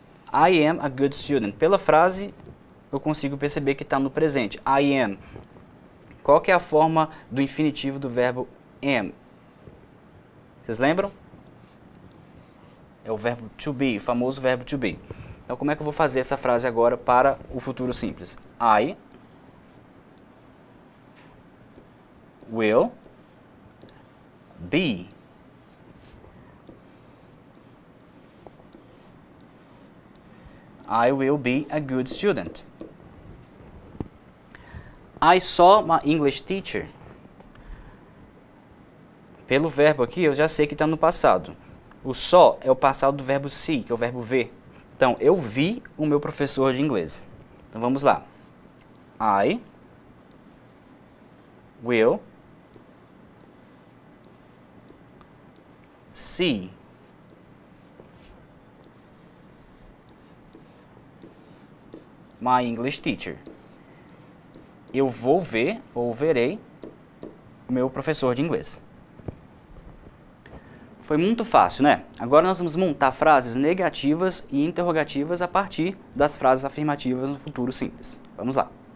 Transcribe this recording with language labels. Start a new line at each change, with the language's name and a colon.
English: I am a good student.
Portuguese: Pela frase, eu consigo perceber que está no presente.
English: I am.
Portuguese: Qual que é a forma do infinitivo do verbo am? Vocês lembram? É o verbo to be, o famoso verbo to be. Então, como é que eu vou fazer essa frase agora para o futuro simples?
English: I will be I will be a good student. I saw my English teacher.
Portuguese: Pelo verbo aqui, eu já sei que está no passado. O saw é o passado do verbo see, que é o verbo ver. Então, eu vi o meu professor de inglês. Então, vamos lá.
English: I will see my English teacher.
Portuguese: Eu vou ver ou verei o meu professor de inglês. Foi muito fácil, né? Agora nós vamos montar frases negativas e interrogativas a partir das frases afirmativas no futuro simples. Vamos lá.